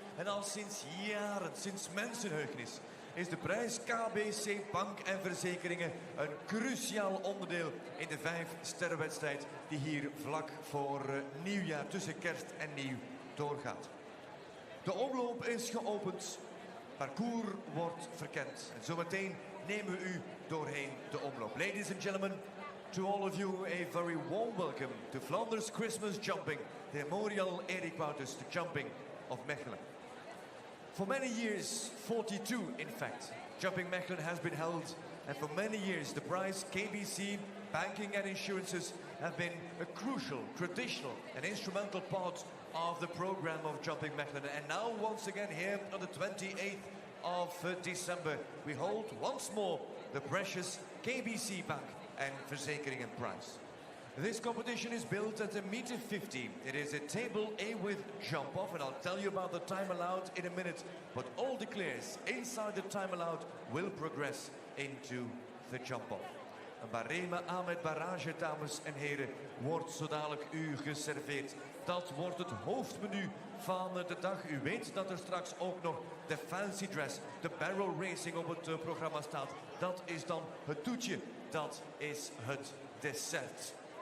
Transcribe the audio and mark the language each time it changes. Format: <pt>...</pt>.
<nl>En al sinds jaren, sinds mensenheugenis, is de prijs KBC Bank en Verzekeringen een cruciaal onderdeel in de 5-sterrenwedstrijd die hier vlak voor nieuwjaar, tussen kerst en nieuw, doorgaat. De omloop is geopend, parcours wordt verkend en zometeen nemen we u doorheen de omloop.</nl> <en>Ladies and gentlemen, to all of you a very warm welcome to Flanders Christmas Jumping, the Memorial Erik Wouters, the jumping of Mechelen. For many years, 42 in fact, Jumping Mechelen has been held, and for many years the prize KBC, banking and insurances have been a crucial, traditional and instrumental part of the program of Jumping Mechelen. And now once again here on the 28th of December, we hold once more the precious KBC Bank and Verzekeringen prize. This competition is built at a meter 50. It is a table A with jump off, and I'll tell you about the time allowed in a minute. But all the clears inside the time allowed will progress into the jump off.</en> <nl>Een barème aan met barrage, dames en heren, wordt zo dadelijk u geserveerd. Dat wordt het hoofdmenu van de dag. U weet dat er straks ook nog de fancy dress, de barrel racing op het programma staat. Dat is dan het toetje, dat is het dessert.</nl>